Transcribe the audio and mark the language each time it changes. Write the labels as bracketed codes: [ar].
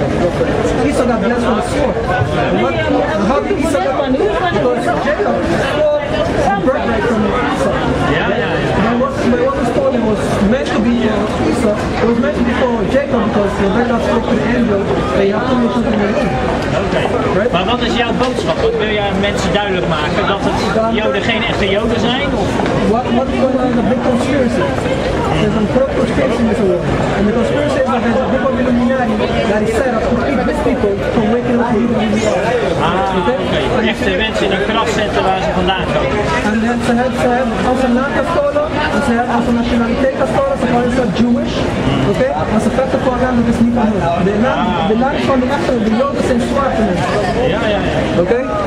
[en] Esau got blessed with a sword. And how did Esau get money? Because Jacob stole the birthright from Esau. Yeah. But what was stolen was meant to be Esau. It was meant to be for Jacob because Rebecca spoke to the angel that you have to make something to eat. Right? [nl] Maar wat is jouw boodschap? Wat wil jij mensen duidelijk maken? Dat het Joden geen echte Joden zijn? Of? [en] What's going on in the big conspiracy? There's a corrupt conspiracy in this world. And the conspiracy is that there's a group of Illuminati that is set up to keep these people from waking up to who they are. Okay. [nl] Echte mensen in een krachtcentrum waar ze vandaan komen. En dan ze hebben onze naam gestolen, en ze hebben onze nationaliteit gestolen, ze gaan ze Jewish. Oké? Maar ze vechten voor een land dat is niet van hun. De land van de echte, de Joden zijn zwarte mensen. Ja. Oké?